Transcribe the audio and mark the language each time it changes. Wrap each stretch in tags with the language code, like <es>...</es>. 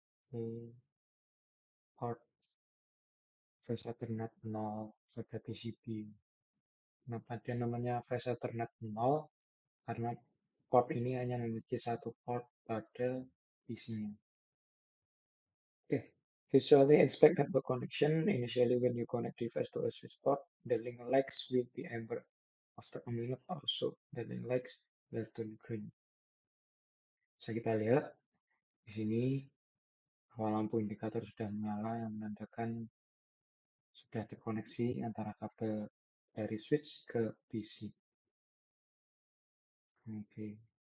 <id>Ke port flash Ethernet 0 pada PCB. Kenapa dia namanya flash Ethernet 0? Karena port ini hanya memiliki satu port pada PC-nya. Okay.</id> <en>Visually inspect network connection. Initially, when you connect device to a switch port, the link lights will be amber. After a minute or so, the link lights will turn green.</en> <id>Bisa kita lihat di sini bahwa lampu indikator sudah menyala yang menandakan sudah terkoneksi antara kabel dari switch ke PC. Oke.</id>